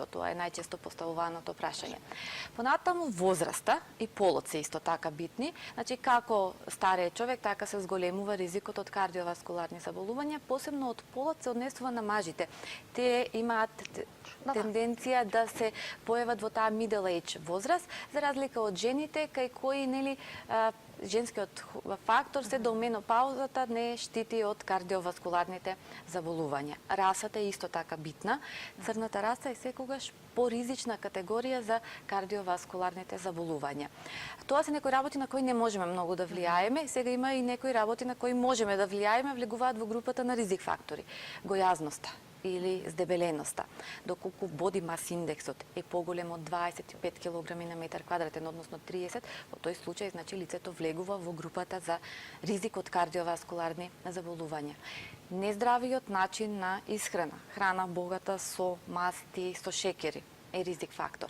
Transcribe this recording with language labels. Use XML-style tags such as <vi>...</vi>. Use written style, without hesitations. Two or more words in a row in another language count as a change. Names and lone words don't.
<mk>Тоа е најчесто поставуваното прашање. Понатаму возраста и полот се исто така битни. Значи како стариот човек, така се зголемува ризикот од кардиоваскуларни заболувања, посебно од полот се однесува на мажите. Те имаат тенденција да се појават во таа</mk> <en>middle age</en> <mk>возраст, за разлика од жените кај кои женскиот фактор се до менопаузата не штити од кардиоваскуларните заболувања. Расата е исто така битна. Црната раса е секогаш поризична категорија за кардиоваскуларните заболувања. Тоа се некои работи на кои не можеме многу да влијаеме, сега има и некои работи на кои можеме да влијаеме, влегуваат во групата на ризик фактори. Гојазноста или здебеленоста. Доколку</mk> <en>body mass</en> <mk>индексот е поголем од 25 кг на метар квадратен, односно 30, во тој случај значи лицето влегува во групата за ризик од кардиоваскуларни заболувања. Нездравиот начин на исхрана, храна богата со масти, со шекери е ризик фактор.</mk>